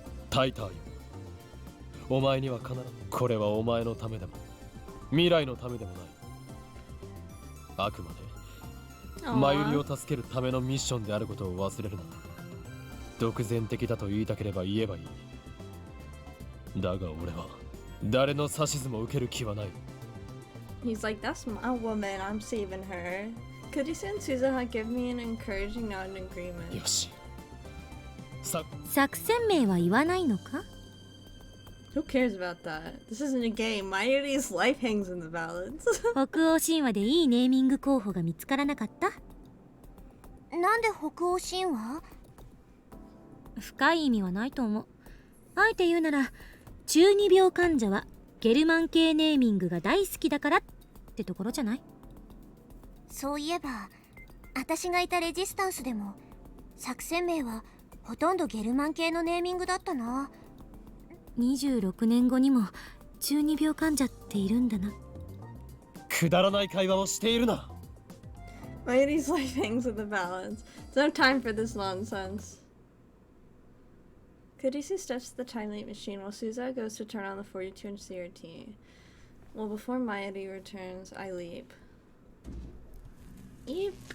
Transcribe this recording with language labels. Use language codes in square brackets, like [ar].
[ja] タイターよお前には必ずこれはお前のためでも未来のためでもないあくまでマユリを助けるためのミッションであることを忘れるな独善的だと言いたければ言えばいいだが俺は誰の指図も受ける気はない [en] He's like, that's my woman, I'm saving her. Could he and Suzuha give me an encouraging nod in agreement? [ja] よし作戦名は言わないのか？ [en] Who cares about that? This isn't a game. Mayuri's life hangs in the balance. [ja] 北欧神話でいいネーミング候補が見つからなかった？なんで北欧神話？深い意味はないと思う。あえて言うなら、中二病患者はゲルマン系ネーミングが大好きだからってところじゃない？そういえば私がいたレジスタンスでも作戦名はほとんどゲルマン系のネーミングだったな。 26年後にも中二病患者っているんだな。くだらない会話をしているな。 [en] Mayuri's life hangs in the balance. There's no time for this nonsense. Kurisu steps to the time leap machine while Suza goes to turn on the 42-inch CRT. Well, before Mayuri returns, I leap. Eep.